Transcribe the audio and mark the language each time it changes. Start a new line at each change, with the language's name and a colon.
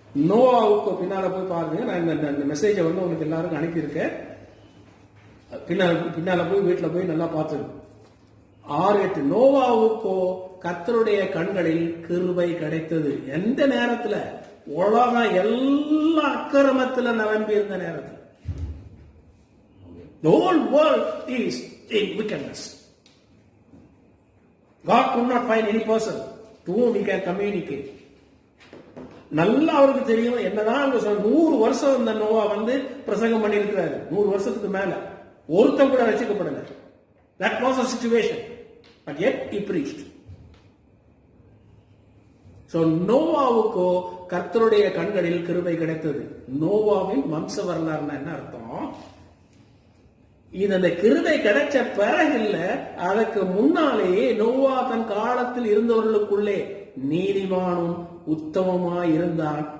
Tamil: நோவாவுக்கு பின்னால போய் பாருங்க. நான் இந்த மெசேஜை வந்து உங்களுக்கு எல்லாருக்கும் அனுப்பியிருக்கேன். பின்னால போய் வீட்டுல போய் நல்லா பார்த்துருங்க. 6-8. நோவாவுக்கோ கர்த்தருடைய கண்களில் கிருபை கிடைத்தது. எந்த நேரத்துல? உலகம் எல்லா அக்கிரமத்துல நிரம்பி இருந்த நேரத்தில்.
English: The whole world is in wickedness. God could not find any person to whom he can communicate.
Tamil: நல்லா அவருக்கு தெரியும். என்னதான் 100 வருஷம் இந்த நோவா வந்து பிரசங்கம் பண்ணி இருக்கிறாரு, 100 வருஷத்துக்கு மேல ஒருத்தன் கூட ரட்சிக்கப்படல.
English: That was a situation, but yet he preached.
Tamil: So நோவாவுக்கோ கர்த்தருடைய கண்களில் கிருபை கிடைத்தது. நோவாவின் வம்ச வரலாறுனா என்ன அர்த்தம்? இது அந்த கிருபை கிடைச்ச பிறகு இல்ல, அதற்கு முன்னாலேயே நோவா தன் காலத்தில் இருந்தவர்களுக்குள்ளே நீதிமானும் உத்தமமாய் இருந்தான்.